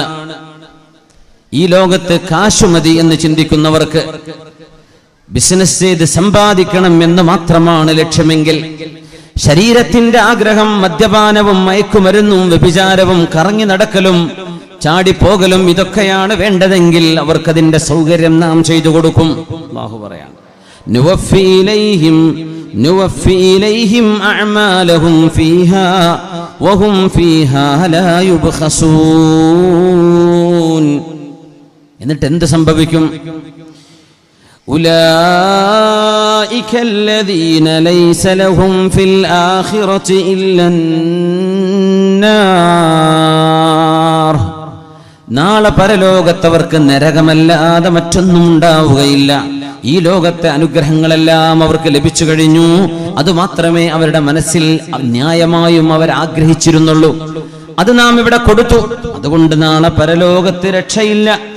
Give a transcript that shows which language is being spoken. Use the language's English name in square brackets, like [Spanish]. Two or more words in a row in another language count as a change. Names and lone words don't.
[Malayalam] ഈ ലോകത്ത് കാശുമതി എന്ന് ചിന്തിക്കുന്നവർക്ക്, ബിസിനസ് ചെയ്ത് സമ്പാദിക്കണം എന്ന് മാത്രമാണ് ലക്ഷ്യമെങ്കിൽ, ശരീരത്തിന്റെ ആഗ്രഹം മദ്യപാനവും മയക്കുമരുന്നും വ്യഭിചാരവും കറങ്ങി നടക്കലും ചാടിപ്പോകലും ഇതൊക്കെയാണ് വേണ്ടതെങ്കിൽ അവർക്കതിന്റെ സൗകര്യം നാം ചെയ്തു കൊടുക്കും. അല്ലാഹു പറയാണ്, [Arabic] نوفي إليهم أعمالهم فيها وهم فيها لا يبخسون. [Malayalam] എന്നിട്ട് എന്ത് സംഭവിക്കും? [Arabic] أولئك الذين ليس لهم في الآخرة إلا النار. [Malayalam] നാളെ പരലോകത്തവർക്ക് നരകമല്ലാതെ മറ്റൊന്നും ഉണ്ടാവുകയില്ല. ഈ ലോകത്തെ അനുഗ്രഹങ്ങളെല്ലാം അവർക്ക് ലഭിച്ചു കഴിഞ്ഞു. അതുമാത്രമേ അവരുടെ മനസ്സിൽ ന്യായമായും അവർ ആഗ്രഹിച്ചിരുന്നുള്ളൂ. അത് നാം ഇവിടെ കൊടുത്തു. അതുകൊണ്ട് നാളെ പരലോകത്ത് രക്ഷയില്ല.